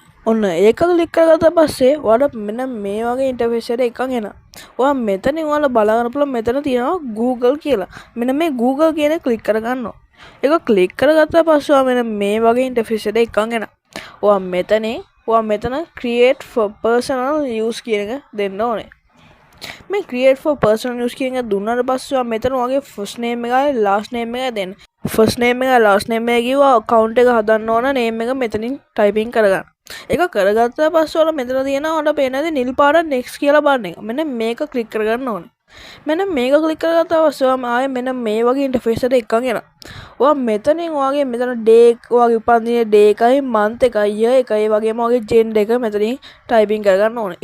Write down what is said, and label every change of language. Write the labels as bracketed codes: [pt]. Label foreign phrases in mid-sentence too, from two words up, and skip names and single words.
[si] ඔන්න ඒක ක්ලික් කරගත්ත පස්සේ ඔයාලට මෙන්න මේ වගේ ඉන්ටර්ෆේස් එකක් එනවා. ඔයා මෙතනින් ඔයාලා බලා ගන්න පුළුවන් මෙතන තියෙනවා Google කියලා. මෙන්න මේ Google කියන එක ක්ලික් කරගන්නවා. ඒක ක්ලික් කරගත්ත පස්සේ ඔයා මෙන්න මේ වගේ ඉන්ටර්ෆේස් එකක් එනවා. ඔයා මෙතන [en] create for personal use [si] කියන එක දෙන්න ඕනේ. මේ [en] create for personal use [si] කියන එක දුන්නාට පස්සේ ඔයා මෙතන ඔයාගේ [en] first name [si] එකයි [en] last name [si] එකයි දෙන්න. [en] first name [si] එකයි [en] last name [si] එක කිව්වා account එක හදන්න ඕන name එක මෙතනින් typing කරගන්න. ඒක කරගත්ත පස්සේ ඔයාලා මෙතන තියෙනවා ඔයාලට පේනද නිල් පාට next කියලා බලන එක. මෙන්න මේක ක්ලික් කරගන්න ඕනේ. මෙන්න මේක ක්ලික් කරගත්ත පස්සේ ඔයා ආයේ මෙන්න මේ වගේ ඉන්ටර්ෆේස් එකක් එනවා. ඔයා මෙතනින් ඔයාගේ මෙතන day ඔයාගේ උපන්දින day එකයි month එකයි year එකයි ඒ වගේම ඔයාගේ gender එක මෙතනින් typing කරගන්න ඕනේ.